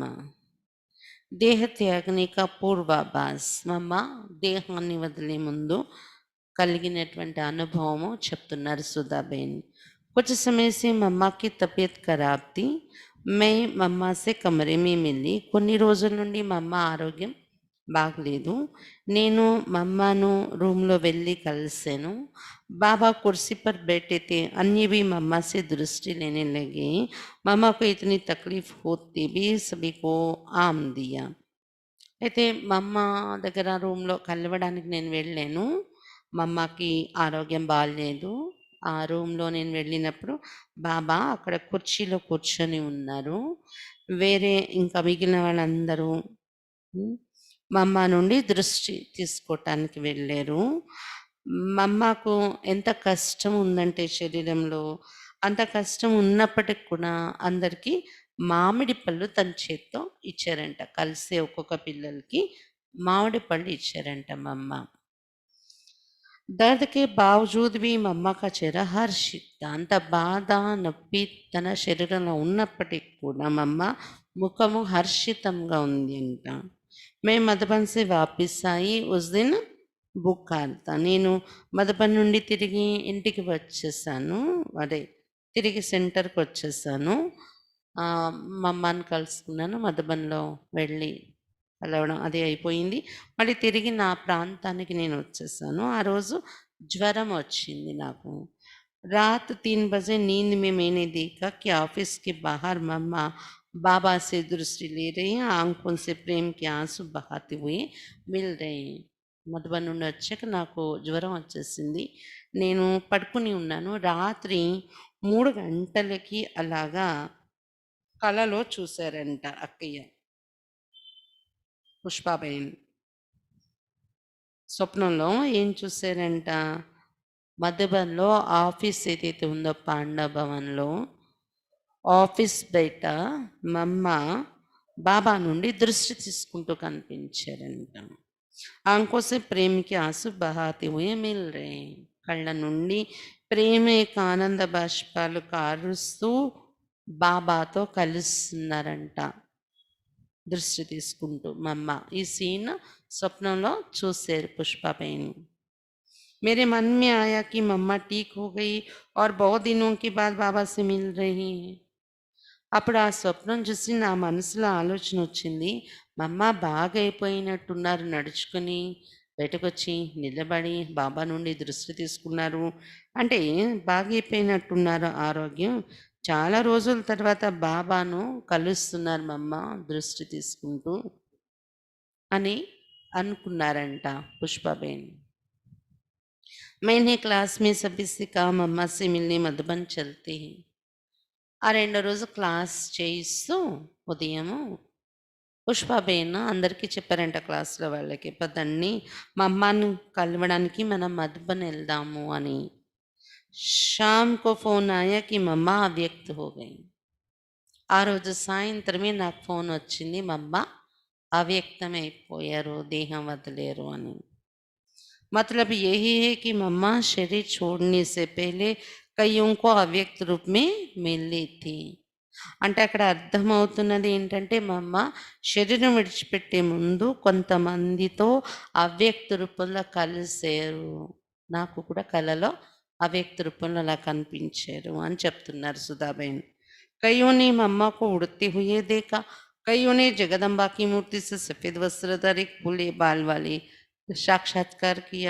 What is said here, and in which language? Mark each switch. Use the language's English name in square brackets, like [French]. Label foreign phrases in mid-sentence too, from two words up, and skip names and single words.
[Hindi] देहत्यागनी का पूर्वाभास. [Telugu] మా అమ్మ దేహాన్ని వదిలే ముందు కలిగినటువంటి అనుభవము చెప్తున్నారు సుధాబేన్. [Hindi] कुछ समय से मम्मा की तबीयत खराब थी. मैं मम्मा से कमरे में मिली. [Telugu] కొన్ని రోజుల నుండి మా అమ్మ ఆరోగ్యం బాగలేదు. నేను మా అమ్మను రూమ్లో వెళ్ళి కలిసాను. [Hindi] बाबा कुर्सी पर बैठे थे. अन्य भी मम्मा से दृष्टि लेने लगे. मम्मा को इतनी तकलीफ होती भी सभी को आम दिया. [Telugu] అయితే మా అమ్మ దగ్గర రూమ్లో కలవడానికి నేను వెళ్ళాను. మా అమ్మకి ఆరోగ్యం బాగాలేదు. ఆ రూమ్లో నేను వెళ్ళినప్పుడు బాబా అక్కడ కుర్చీలో కూర్చొని ఉన్నారు. వేరే ఇంకా మిగిలిన వాళ్ళందరూ మా అమ్మ నుండి దృష్టి తీసుకోవటానికి వెళ్ళారు. మా అమ్మకు ఎంత కష్టం ఉందంటే శరీరంలో, అంత కష్టం ఉన్నప్పటికి కూడా అందరికీ మామిడి పళ్ళు తన చేత్తో ఇచ్చారంట. కలిసే ఒక్కొక్క పిల్లలకి మామిడి పళ్ళు ఇచ్చారంట మా అమ్మ. [Hindi] दर्द के बावजूद भी మమ్మ का चेहरा హర్షిత. [Telugu] అంత బాధ నొప్పి తన శరీరంలో ఉన్నప్పటికీ కూడా మా అమ్మ ముఖము హర్షితంగా ఉంది అంట. [Hindi] मैं मधुबन से वापिस आई उस दिन बुखार था. [Telugu] నేను మధుబన్ నుండి తిరిగి ఇంటికి వచ్చేసాను. అదే తిరిగి సెంటర్కి వచ్చేసాను. మా అమ్మని కలుసుకున్నాను. మధుబన్లో వెళ్ళి కలవడం అది అయిపోయింది. మళ్ళీ తిరిగి నా ప్రాంతానికి నేను వచ్చేసాను. ఆ రోజు జ్వరం వచ్చింది నాకు. [Hindi] रात 3 बजे नींद में मैंने देखा कि ऑफिस के बाहर मम्मा बाबा से दृष्टि ले रही हैं. आंखों से प्रेम के आंसू बहाते हुए मिल रहे हैं. [Telugu] మధుబన్ నుండి వచ్చాక నాకు జ్వరం వచ్చేసింది. నేను పడుకుని ఉన్నాను. రాత్రి 3 గంటలకి అలాగా కలలో చూశారంట అక్కయ్య పుష్పాబేన్. స్వప్నంలో ఏం చూశారంట, మధుబన్లో ఆఫీస్ ఏదైతే ఉందో పాండా భవన్లో ఆఫీస్ బయట మా అమ్మ బాబా నుండి దృష్టి తీసుకుంటూ కనిపించారంట. [Hindi] ఆంఖోं से प्रेम के आंसू बहाते हुए मिल रहे हैं. [Telugu] కళ్ళ నుండి ప్రేమ యొక్క ఆనంద బాష్పాలు కారుస్తూ బాబాతో కలుస్తున్నారంట దృష్టి తీసుకుంటూ మా అమ్మ. ఈ సీన్ స్వప్నంలో చూశారు పుష్పబేన్. मेरे मन में आया कि मम्मा ठीक हो गई और बहुत दिनों के बाद बाबा से मिल रही हैं. అప్పుడు ఆ స్వప్నం చూసి నా మనసులో ఆలోచన వచ్చింది, మా అమ్మ బాగా అయిపోయినట్టున్నారు, నడుచుకుని బయటకొచ్చి నిలబడి బాబా నుండి దృష్టి తీసుకున్నారు. అంటే బాగా అయిపోయినట్టున్నారు ఆరోగ్యం. చాలా రోజుల తర్వాత బాబాను కలుస్తున్నారు మా అమ్మ దృష్టి తీసుకుంటూ అని అనుకున్నారంట పుష్పబేన్. [Hindi] मैंने क्लास में सभी से कहा मम्मा से मिलने मधुबन चलते हैं. [Telugu] ఆ రెండో రోజు క్లాస్ చేయిస్తూ ఉదయము పుష్పబేన్ అందరికీ చెప్పారంట క్లాస్లో వాళ్ళకి, పదండి మా అమ్మని కలవడానికి మనం మధుబన్ వెళ్దాము అని. [Hindi] शाम को फोन आया कि मम्मा अव्यक्त हो गई. [Telugu] ఆ రోజు సాయంత్రమే నాకు ఫోన్ వచ్చింది, మా అమ్మ అవ్యక్తమైపోయారు, దేహం వదిలేరు అని. [Hindi] मतलब यही है कि मम्मा शरीर छोड़ने से पहले कईयों को अव्यक्त रूप में मिली थी. [Telugu] అంటే అక్కడ అర్థమవుతున్నది ఏంటంటే మా అమ్మ శరీరం విడిచిపెట్టే ముందు కొంతమందితో అవ్యక్త రూపంలో కలిసారు. నాకు కూడా కలలో అవ్యక్త రూపంలో అలా కనిపించారు అని చెప్తున్నారు సుధాబేన్. [Hindi] कईयों ने मम्मा को उड़ते हुए देखा. कईयों ने जगदम्बा की मूर्ति से सफेद वस्त्रधारी खुले बाल वाली साक्षात्कार किया.